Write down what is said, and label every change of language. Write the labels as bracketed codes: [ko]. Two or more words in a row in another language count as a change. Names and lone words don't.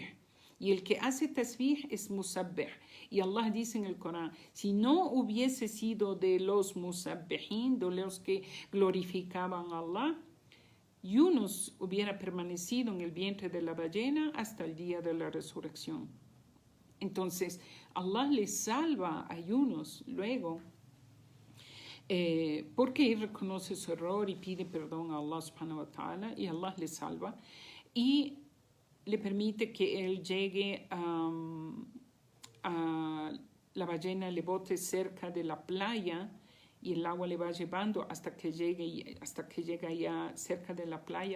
[es] Y el que hace tasbih es musabbih. Y Allah dice en el Corán, si no hubiese sido de los musabbihin, de los que glorificaban a Allah, Yunus hubiera permanecido en el vientre de la ballena hasta el día de la resurrección. Entonces, Allah le salva a Yunus luego, porque él reconoce su error y pide perdón a [ar] الله سبحانه وتعالى, [es] y Allah le salva y le permite que él llegue a la ballena, le bote cerca de la playa y el agua le va llevando hasta que llega ya cerca de la playa.